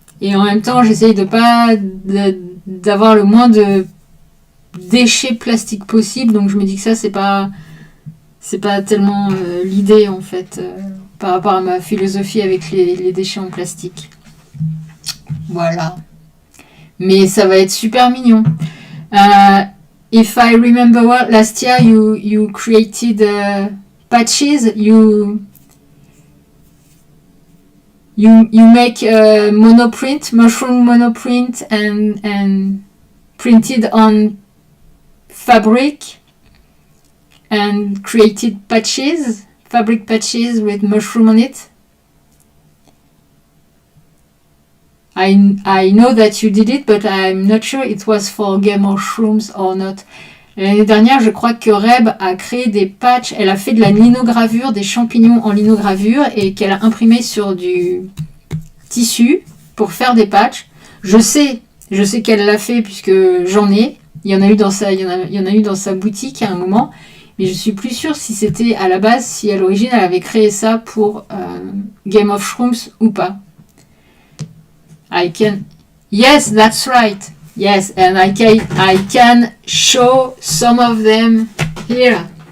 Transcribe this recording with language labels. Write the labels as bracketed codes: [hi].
[fr] Et en même temps, j'essaye d'avoir le moins de déchets plastiques possible. Donc je me dis que ça, c'est pas tellement l'idée en fait par rapport à ma philosophie avec les déchets en plastique. Voilà. Mais ça va être super mignon. [en] If I remember well, last year you created patches. you make a monoprint, mushroom monoprint, and printed on fabric and created patches, fabric patches with mushroom on it. I know that you did it, but I'm not sure it was for Game of Shrooms or not. [fr] L'année dernière, je crois que Reb a créé des patchs. Elle a fait de la linogravure, des champignons en linogravure et qu'elle a imprimé sur du tissu pour faire des patchs. Je sais qu'elle l'a fait puisque j'en ai. Il y en a eu dans sa boutique à un moment. Mais je suis plus sûre si c'était à la base, si à l'origine elle avait créé ça pour Game of Shrooms ou pas. [en] Yes, that's right. Yes, and I can show some of them here.